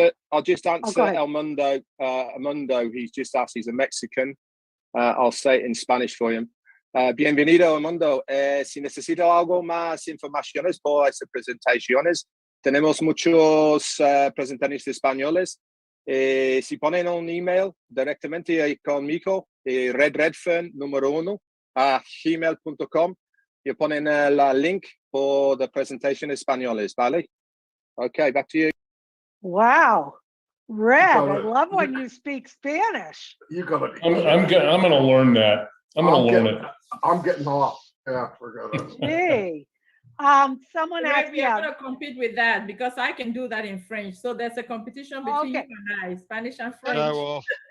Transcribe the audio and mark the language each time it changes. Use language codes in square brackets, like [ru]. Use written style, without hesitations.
[en] I'll just answer El Mundo. Mundo, he's just asked, he's a Mexican. I'll say it in Spanish for him. [es] Bienvenido, Mundo. Si necesita algo más informaciones por estas presentaciones, tenemos muchos presentantes españoles. Si ponen un email directamente conmigo, redfern número 1 @gmail.com, y ponen el link [en] for the presentation [es] españoles, ¿vale? [en] Okay, back to you. Wow, Red, I love when you speak Spanish. You gotta. I'm gonna learn that. I'm gonna learn it. I'm getting off. Yeah, forgot it. Hey, someone asked. We are going to compete with that, because I can do that in French. So there's a competition between you and I, Spanish and French.